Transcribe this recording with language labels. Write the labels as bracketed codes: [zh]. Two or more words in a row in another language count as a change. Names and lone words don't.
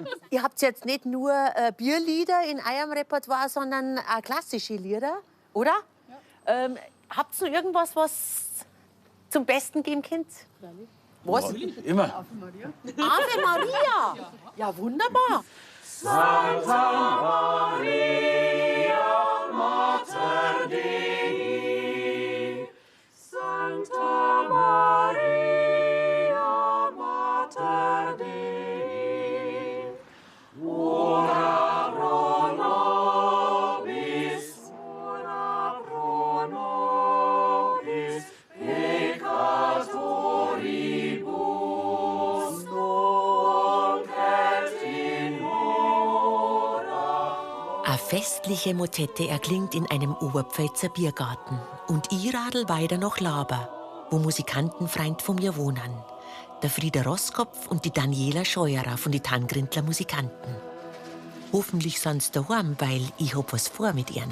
[de] Ihr habt jetzt nicht nur Bierlieder in eurem Repertoire, sondern auch klassische Lieder, oder? Ja. Habt ihr noch irgendwas, was zum Besten geben könnt? Was? Immer. Ave Maria. Ja, wunderbar. [la] Santa Maria, Mater Dei. Santa Maria, Mater Dei. Ora pro nobis, ora pro nobis, peccatoribus, nunc et in [de] Eine festliche Motette erklingt in einem Oberpfälzer Biergarten. Und ich radel weiter nach Laber, wo Musikantenfreund von mir wohnen. Der Frieder Roskopf und die Daniela Scheuerer von die Tangrindler Musikanten. Hoffentlich sind's daheim, weil ich hab was vor mit ihnen.